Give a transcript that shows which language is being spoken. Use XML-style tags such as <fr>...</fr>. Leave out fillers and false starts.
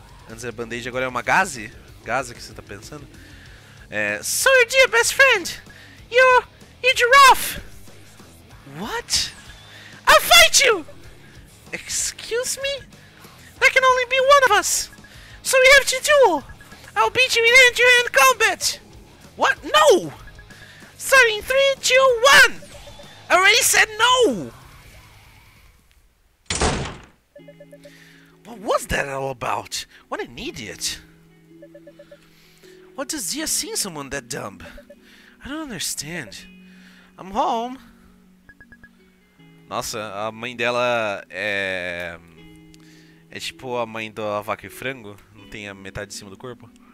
<pt>Antes era Band-Aid, agora é uma Gaze? Gaze que você tá pensando?</pt> <en>So you're Dia's best friend! You giraffe! What? I'll fight you! Excuse me? There can only be one of us! So we have to duel! I'll beat you in hand-to-hand combat! What? No! Starting 3, 2, 1! I already said no! What was that all about? What an idiot! What does Dia see in someone that dumb? I don't understand. I'm home.</en> <pt>Nossa, a mãe dela é tipo a mãe da vaca e frango, não tem a metade de cima do corpo.</pt>